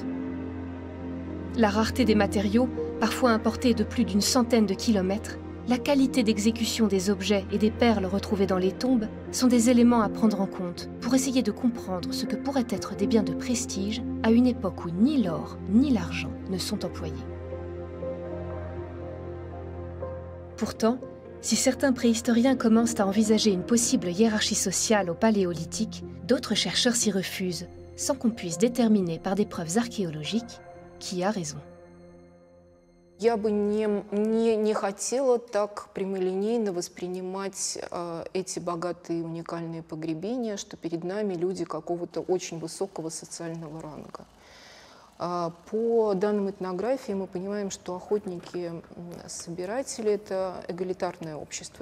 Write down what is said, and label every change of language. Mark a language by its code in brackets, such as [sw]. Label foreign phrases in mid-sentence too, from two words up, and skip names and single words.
[fr] La rareté des matériaux, parfois importés de plus d'une centaine de kilomètres, la qualité d'exécution des objets et des perles retrouvées dans les tombes sont des éléments à prendre en compte pour essayer de comprendre ce que pourraient être des biens de prestige à une époque où ni l'or ni l'argent ne sont employés. Pourtant, si certains préhistoriens commencent à envisager une possible hiérarchie sociale au Paléolithique, d'autres chercheurs s'y refusent, sans qu'on puisse déterminer par des preuves archéologiques qui a raison. [ru] Я бы не хотела так прямолинейно воспринимать эти богатые уникальные погребения, что перед нами люди какого-то очень высокого социального ранга. По данным этнографии мы понимаем, что охотники-собиратели – это эгалитарное общество.